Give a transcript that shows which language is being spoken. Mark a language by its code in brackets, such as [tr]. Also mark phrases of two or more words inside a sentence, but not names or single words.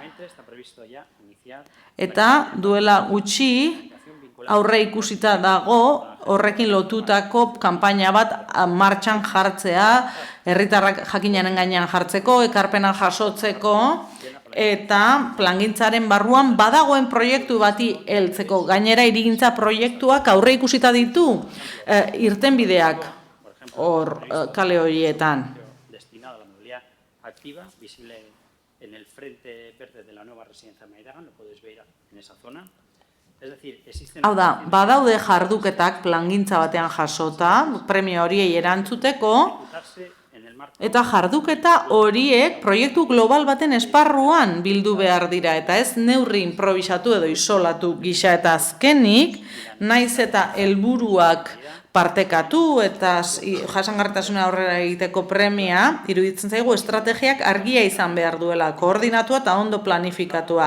[eu] Eta duela gutxi aurre ikusita dago horrekin lotutako kanpaina bat martxan jartzea, herritarrak jakinaren gainean jartzeko, ekarpena jasotzeko, eta plangintzaren barruan badagoen proiektu bati heltzeko. Gainera hirigintza proiektuak aurre ikusita ditu irtenbideak hor kale horietan. [es] Destinado a la movilidad activa, visible en el frente verde de la nueva residencia Mairagan, lo podéis ver en esa zona. Es decir, existen... [eu] Hau da, badaude jarduketak plangintza batean jasota, premio horiei erantzuteko, eta jarduketa horiek proiektu global baten esparruan bildu behar dira, eta ez neurri improvisatu edo isolatu gisa, eta azkenik, naiz eta helburuak partekatu eta jasangarritasuna aurrera egiteko premia, iruditzen zaigu estrategiak argia izan behar duela, koordinatua eta ondo planifikatua.